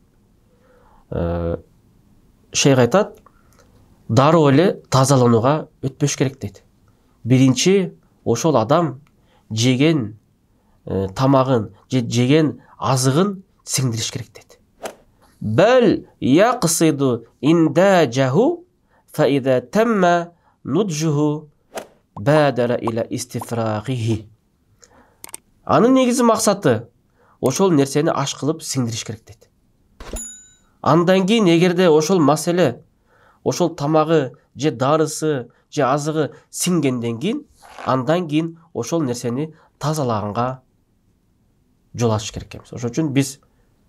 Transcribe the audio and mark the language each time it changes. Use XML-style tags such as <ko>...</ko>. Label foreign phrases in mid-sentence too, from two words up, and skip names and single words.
<ky>Шейх айтат, дароо эле тазаланууга өтпөш керек дейт. Биринчи, ошол адам жеген тамагын же жеген азыгын сиңдириш керек дейт.</ky> <ar>بل يقصد إنضاجه فإذا تم نضجه بادر إلى استفراغه.</ar> <ky>Анын негизи максаты ошол нерсени аш кылып сиңдириш керек дейт. Андан кийин эгерде ошол маселе, ошол тамагы же дарысы же азыгы сиңгенден кийин, андан кийин ошол нерсени тазалаганга жол ачыш керек эмес.</ky>